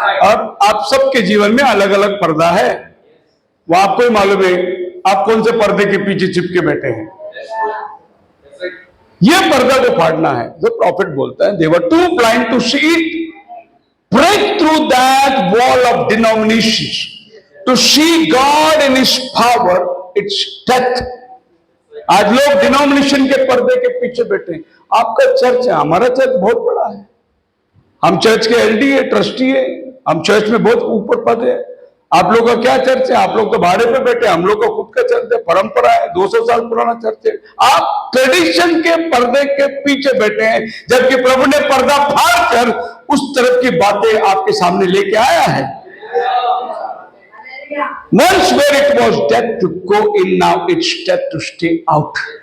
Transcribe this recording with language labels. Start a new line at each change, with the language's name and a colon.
Hindi: अब आप सबके जीवन में अलग अलग पर्दा है, वो आपको ही मालूम है आप कौन से पर्दे के पीछे चिपके बैठे हैं। ये पर्दा को फाड़ना है जो प्रॉफिट बोलता है।
English: They were too blind to see it, break through that wall of denominations to see God in His power. It's death
Hindi: आज लोग डिनोमिनेशन के पर्दे के पीछे बैठे हैं। आपका चर्च है, हमारा चर्च बहुत बड़ा है, हम चर्च के एलडी है, ट्रस्टी है, हम चर्च में बहुत ऊपर पद है। आप लोग का क्या चर्च है? आप लोग तो भाड़े पे बैठे, हम लोग का खुद का चर्च है, परंपरा है, 200 साल पुराना चर्च है। आप ट्रेडिशन के पर्दे के पीछे बैठे हैं, जबकि प्रभु ने पर्दा फाड़ कर उस तरफ की बातें आपके सामने लेके आया है।
English: Once where it was death to go in, now it's death to stay out.